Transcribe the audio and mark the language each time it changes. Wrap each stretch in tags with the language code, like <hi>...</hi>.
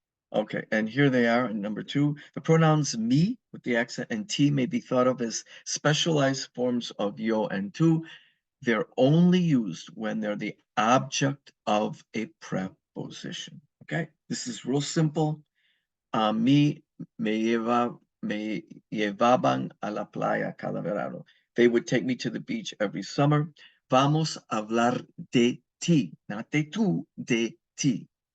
<en>Okay, and here they are in number 2. The pronouns me with the accent and ti may be thought of as specialized forms of yo and tu. They're only used when they're the object of a preposition. Okay, this is real simple.</en> <es>Me llevaban a la playa cada verano.</es> <en>They would take me to the beach every summer.</en> <es>Vamos a hablar de ti,</es> <en>not</en> <es>de tú, de ti.</es>